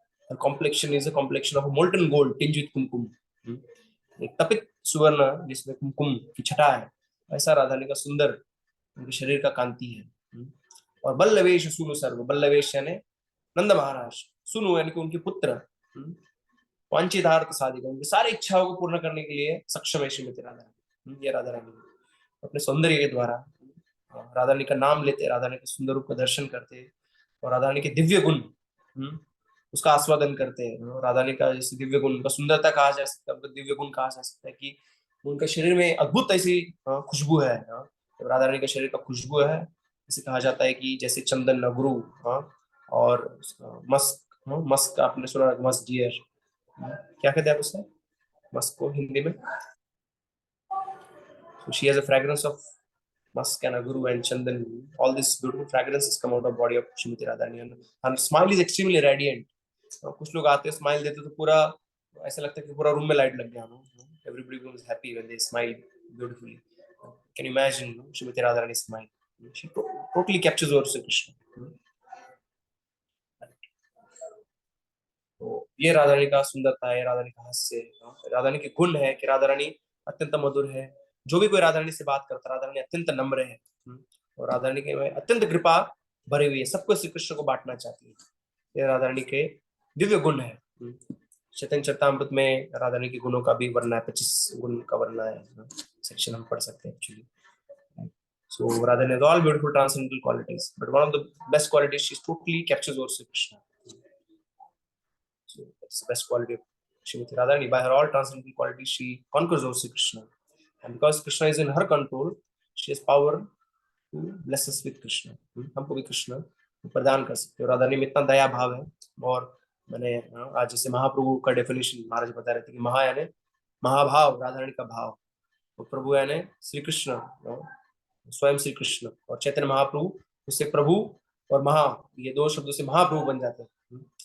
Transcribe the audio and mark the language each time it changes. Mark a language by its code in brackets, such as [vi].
[en] Her complexion is a complexion of molten gold tinged with kumkum. [hi] एक तपित सुवर्ण जिसमें कुमकुम की छटा है, ऐसा राधा रानी का सुंदर उनके शरीर का कांति है. और बल्लवेश सुनु सर्व, बल्लवेश यानी नंद महाराज, सुनु यानी कि उनके पुत्र, वांछितार्थ साधिका, उनकी सारी इच्छाओं को पूर्ण करने के लिए सक्षम है श्रीमती राधा रानी. ये राधा रानी अपने सौंदर्य के द्वारा राधा रानी का नाम लेते, राधा रानी के सुंदर रूप का दर्शन करते और राधा रानी के दिव्य गुण उसका आस्वादन करते हैं. राधा रानी का जैसे दिव्य गुण, उनका सुंदरता कहा जा सकता है, उनका दिव्य गुण कहा जा सकता है कि उनके शरीर में अद्भुत ऐसी खुशबू है. तो राधा रानी के शरीर का खुशबू है, जैसे कहा जाता है कि जैसे चंदन नगरू और मस्क, मस्क आपने सुना, मस्क डियर, क्या कहते हैं आप उससे, मस्क को हिंदी में. [en] So she has a fragrance of musk and aguru and chandan. All these beautiful fragrances come out of body of Shrimati Radharani. And her smile is extremely radiant. [hi] कुछ लोग आते हैं, स्माइल देते तो पूरा ऐसा लगता है कि पूरा रूम में लाइट लग गया. [en] Everybody was happy when they smile beautifully. Can you imagine Shrimati Radharani's smile? She totally captures our Sri Krishna. [hi] तो ये राधा रानी का सुंदरता है, राधा रानी का हास्य, राधा रानी के गुण है कि राधा रानी अत्यंत मधुर है. जो भी कोई राधा रानी से बात करता, राधा रानी अत्यंत नम्र है और राधा रानी के अत्यंत कृपा भरी हुई है, सबको श्री कृष्ण को बांटना चाहती है. ये राधा रानी के दिव्य गुण है. चैतन्य चरितामृत में राधा रानी के गुणों का भी वर्णन है, 25 गुण का वर्णन है, सेक्शन हम पढ़ सकते हैं actually. [en] So Radha Rani has all beautiful transcendental qualities, but one of the best qualities, she totally captures over Sri Krishna. So that's the best quality of Shrimati Radharani. By her all transcendental qualities, she conquers over Sri Krishna. And because Krishna is in her control, she has power to bless us with Krishna. [hi] हमको भी कृष्ण प्रदान कर सकते हैं. राधा रानी में इतना दया भाव है. और मैंने आज जैसे महाप्रभु का डेफिनेशन महाराज बता रहे थे कि महा यानी महाभाव, राधा रानी का भाव, और प्रभु यानी श्री कृष्ण, स्वयं श्री कृष्ण, और चैतन्य महाप्रभु, उससे प्रभु और महा, ये दो शब्दों से महाप्रभु बन जाते हैं.